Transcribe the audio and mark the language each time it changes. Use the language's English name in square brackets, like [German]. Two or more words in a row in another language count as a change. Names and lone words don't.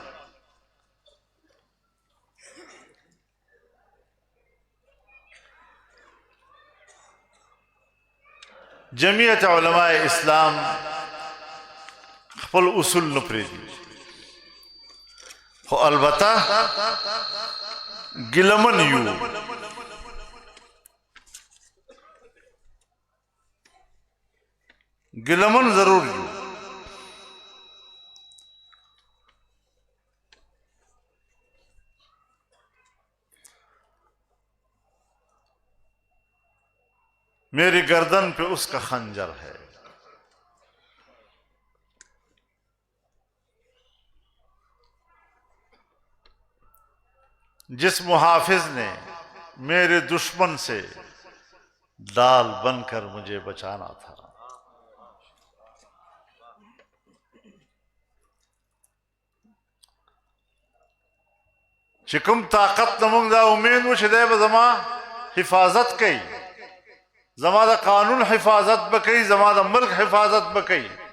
[Pashto] جمعیت علماء اسلام خپل اصول نه پرېږدي، خو البته ګیلمن یو. ګیلمن ضرور یو. [Urdu] میری گردن پہ اس کا خنجر ہے، جس محافظ نے میرے دشمن سے ڈال بن کر مجھے بچانا تھا. [Pashto] چې کوم طاقت نمونږ دا امید و چې دی به زما حفاظت کوي، زما د قانون حفاظت به کوي، زما د ملک حفاظت به کوي.